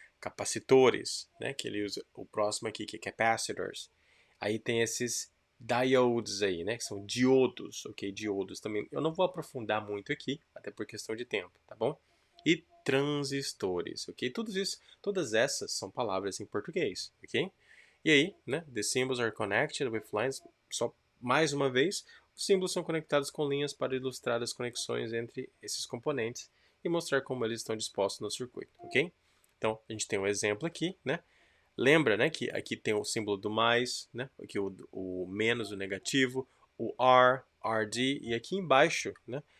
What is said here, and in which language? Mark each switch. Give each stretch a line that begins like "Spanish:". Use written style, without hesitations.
Portuguese: Capacitores, né, que ele usa o próximo aqui, que é capacitors. Aí tem esses diodes aí, né, que são diodos, ok? Diodos também. Eu não vou aprofundar muito aqui, até por questão de tempo, tá bom? E transistores, ok? Todas essas são palavras em português, ok? E aí, né,
English: the symbols are connected with lines.
Portuguese: Só mais uma vez, os símbolos são conectados com linhas para ilustrar as conexões entre esses componentes e mostrar como eles estão dispostos no circuito, ok? Então, a gente tem um exemplo aqui, né? Lembra, né, que aqui tem o símbolo do mais, né? Aqui o menos, o negativo, o R, RD, e aqui embaixo, né?